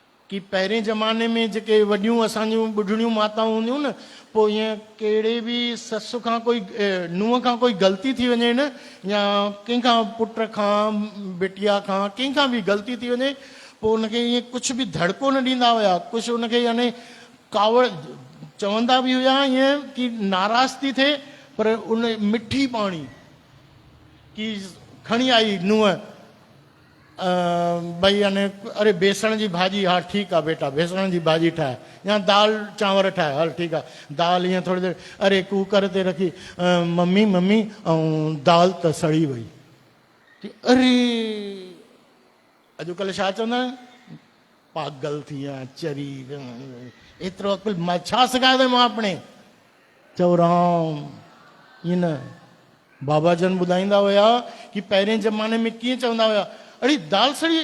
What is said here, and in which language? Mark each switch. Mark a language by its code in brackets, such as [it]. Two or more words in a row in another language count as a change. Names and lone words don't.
[sd] कि पहिरें ज़माने में जेके वॾियूं असांजूं ॿुढड़ियूं माताऊं हूंदियूं न, पोइ ईअं कहिड़े बि ससु खां कोई नुंहं खां कोई ग़लती थी वञे न, या कंहिंखां पुट खां बिटिया खां कंहिंखां बि ग़लती थी वञे, पोइ उनखे ईअं कुझु बि धड़को न ॾींदा हुया, कुझु उनखे यानी कावड़ चवंदा बि हुया ईअं कि नाराज़ थी थिए, पर उन मिठी पाणी कि खणी आई नुंहं, भई यानी अरे बेसण जी भाॼी, हा ठीकु आहे बेटा बेसण जी भाॼी ठाहे, या दाल चांवर ठाहे, हल ठीकु आहे, दाल ईअं थोरी देरि अरे कूकर ते रखी, मम्मी मम्मी ऐं दाल त सड़ी वई, अरे अॼुकल्ह छा चवंदा आहिनि, पागल थी विया चरी, एतिरो अकुल मां छा सिखायो मां अपने, चओ राम ईअं न। बाबा जन ॿुधाईंदा हुया कि पहिरें ज़माने में कीअं चवंदा हुया, अड़े दाल सड़ी,